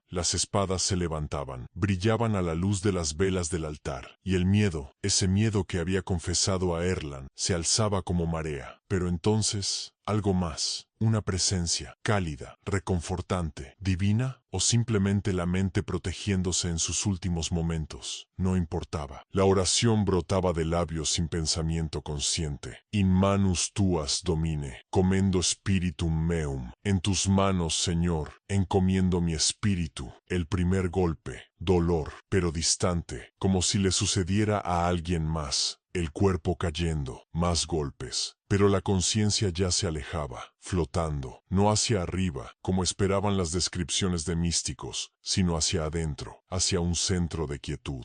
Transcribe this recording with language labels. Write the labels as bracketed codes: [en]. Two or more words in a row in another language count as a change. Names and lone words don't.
[es] Las espadas se levantaban, brillaban a la luz de las velas del altar, y el miedo, ese miedo que había confesado a Erland, se alzaba como marea. Pero entonces, algo más. Una presencia, cálida, reconfortante, divina, o simplemente la mente protegiéndose en sus últimos momentos. No importaba. La oración brotaba de labios sin pensamiento consciente. [la] In manus tuas domine, commendo spiritum meum. [es] En tus manos, Señor, encomiendo mi espíritu. El primer golpe, dolor, pero distante, como si le sucediera a alguien más. El cuerpo cayendo, más golpes. Pero la conciencia ya se alejaba, flotando, no hacia arriba, como esperaban las descripciones de místicos, sino hacia adentro, hacia un centro de quietud.